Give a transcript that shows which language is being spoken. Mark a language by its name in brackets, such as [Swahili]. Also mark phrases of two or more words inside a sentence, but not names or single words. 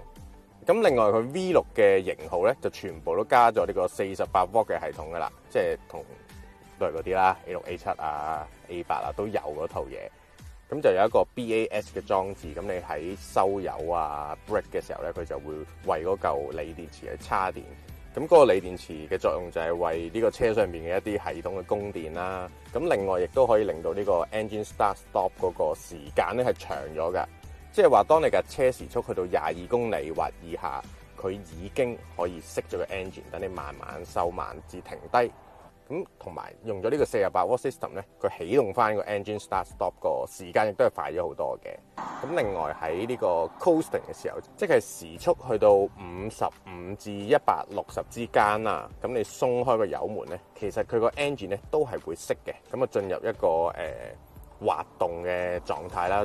[Cantonese] 咁另外佢 V6 嘅型號咧就全部都加咗呢個48V 嘅系統㗎啦，即係同都係嗰啲啦 A6、A7 啊、A8 啊都有嗰套嘢。咁就有一個 BAS 嘅裝置，咁你喺收油啊、brake 嘅時候咧，佢就會為嗰嚿鋰電池去叉電。咁嗰個鋰電池嘅作用就係為呢個車上面嘅一啲系統嘅供電啦。咁另外亦都可以令到呢個 [English] engine start stop [Cantonese] 嗰個時間咧係長咗㗎。即係話當你架車時速去到22公里或以下，佢已經可以熄咗個 engine， 等你慢慢收慢至停低。咁同埋用咗呢個48V system 咧，佢啟動翻個 [English] engine start stop [Cantonese] 個時間亦都係快咗好多嘅。咁另外喺呢個 coasting 嘅時候，即係時速去到55至160之間啦。咁你鬆開個油門咧，其實佢個 engine 咧都係會熄嘅。咁啊進入一個滑動嘅狀態啦。